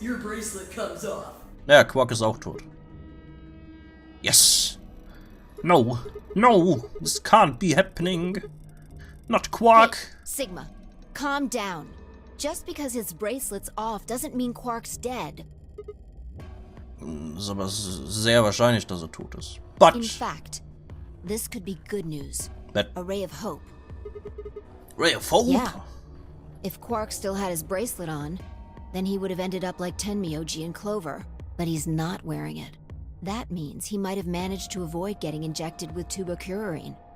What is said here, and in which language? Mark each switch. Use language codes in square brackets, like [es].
[en] Your bracelet comes off. [de] Ja, Quark ist auch tot. [en] Yes! No! No! This can't be happening! Not Quark! Hey, Sigma, calm down. just because his bracelet's off doesn't mean Quark's dead. [de] Ist aber sehr wahrscheinlich, dass tot ist. [en] But In fact, this could be good news. That A ray of hope. ray of hope? Yeah. If Quark still had his bracelet on, then he would have ended up like Tenmyoji and Clover. But he's not wearing it. That means he might have managed to avoid getting injected with tubocurarine.